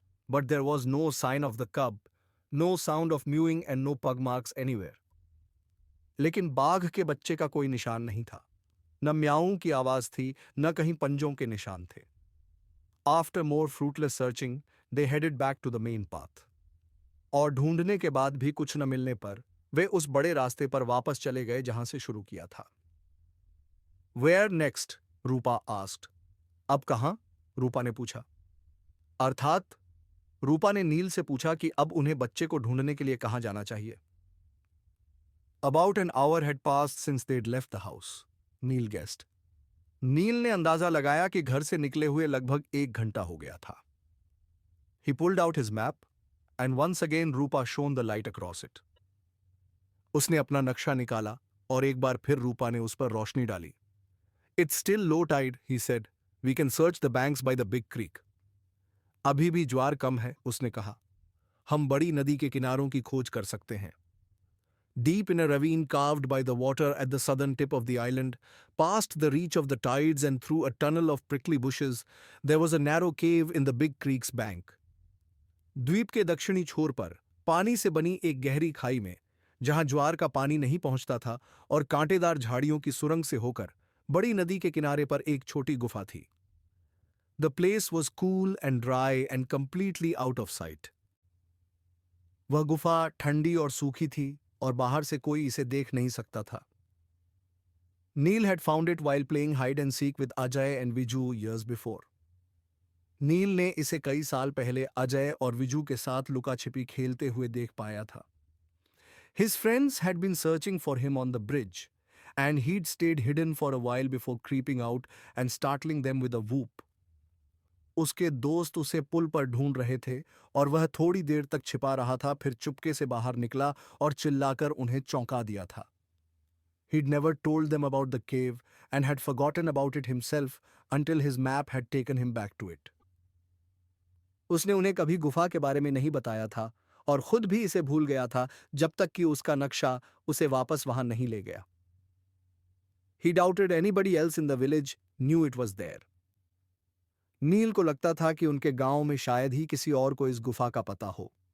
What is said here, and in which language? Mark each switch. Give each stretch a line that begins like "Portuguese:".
English: But there was no sign of the cub, no sound of mewing and no pug marks anywhere.
Hindi: लेकिन बाघ के बच्चे का कोई निशान नहीं था। न म्याऊं की आवाज थी, न कहीं पंजों के निशान थे।
English: After more fruitless searching, they headed back to the main path.
Hindi: और ढूंढने के बाद भी कुछ न मिलने पर वे उस बड़े रास्ते पर वापस चले गए जहां से शुरू किया था।
English: Where next? Rupa asked.
Hindi: अब कहां? रूपा ने पूछा। अर्थात रूपा ने नील से पूछा कि अब उन्हें बच्चे को ढूंढने के लिए कहां जाना चाहिए।
English: About an hour had passed since they'd left the house, Neel guessed.
Hindi: नील ने अंदाजा लगाया कि घर से निकले हुए लगभग 1 घंटा हो गया था।
English: He pulled out his map, and once again Rupa shone the light across it.
Hindi: उसने अपना नक्शा निकाला और एक बार फिर रूपा ने उस पर रोशनी डाली।
English: It's still low tide, he said. We can search the banks by the big creek.
Hindi: अभी भी ज्वार कम है, उसने कहा। हम बड़ी नदी के किनारों की खोज कर सकते हैं।
English: Deep in a ravine carved by the water at the southern tip of the island, past the reach of the tides and through a tunnel of prickly bushes, there was a narrow cave in the big creek's bank.
Hindi: द्वीप के दक्षिणी छोर पर पानी से बनी एक गहरी खाई में, जहां ज्वार का पानी नहीं पहुंचता था और कांटेदार झाड़ियों की सुरंग से होकर बड़ी नदी के किनारे पर एक छोटी गुफा थी।
English: The place was cool and dry and completely out of sight.
Hindi: वह गुफा ठंडी और सूखी थी और बाहर से कोई इसे देख नहीं सकता था।
English: Neel had found it while playing hide and seek with Ajay and Viju years before.
Hindi: नील ने इसे कई साल पहले अजय और विजू के साथ लुका छिपी खेलते हुए देख पाया था।
English: His friends had been searching for him on the bridge, and he'd stayed hidden for a while before creeping out and startling them with a whoop.
Hindi: उसके दोस्त उसे पुल पर ढूंढ रहे थे और वह थोड़ी देर तक छिपा रहा था, फिर चुपके से बाहर निकला और चिल्लाकर उन्हें चौंका दिया था।
English: He'd never told them about the cave and had forgotten about it himself until his map had taken him back to it.
Hindi: उसने उन्हें कभी गुफा के बारे में नहीं बताया था और खुद भी इसे भूल गया था जब तक कि उसका नक्शा उसे वापस वहां नहीं ले गया।
English: He doubted anybody else in the village knew it was there.
Hindi: नील को लगता था कि उनके गांव में शायद ही किसी और को इस गुफा का पता हो।